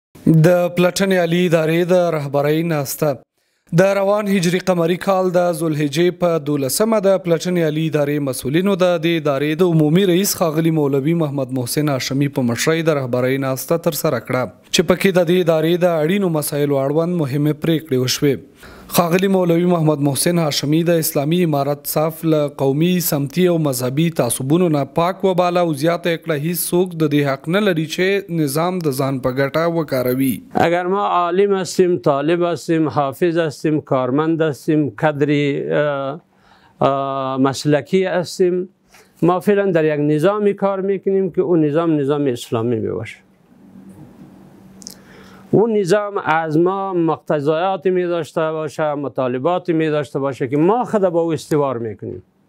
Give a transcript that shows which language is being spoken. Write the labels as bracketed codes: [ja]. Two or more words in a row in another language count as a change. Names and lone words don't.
[ps] د پلټنې عالی ادارې د رهبرۍ ناسته د روان هجري قمري کال د ذوالحجې په 12مه د پلټنې عالی ادارې مسؤلینو د دې ادارې د عمومي رئیس ښاغلي مولوي محمد محسن هاشمي په مشرۍ د رهبرۍ ناسته ترسره کړه چې پکې د دې ادارې د اړینو مسایلو اړوند مهمې پریکړې وشوې. ښاغلي مولوي محمد محسن هاشمي د اسلامي امارت صف له قومي سمتي او مذهبي تعصبونو نه پاک وباله او زیاته کړه هیڅ څوک د دې حق نه لري چې نظام د ځان په ګټه وکاروي. [fa] اگر ما عالم هستیم، طالب هستیم، حافظ هستیم، کارمند هستیم، کادری مسلکی هستیم، ما فعلا در یک نظامی کار میکنیم که اون نظام اسلامی باشه. اون نظام از ما مقتضیاتی می داشته باشه، مطالباتی می داشته باشه که ما خود با او استوار میکنیم.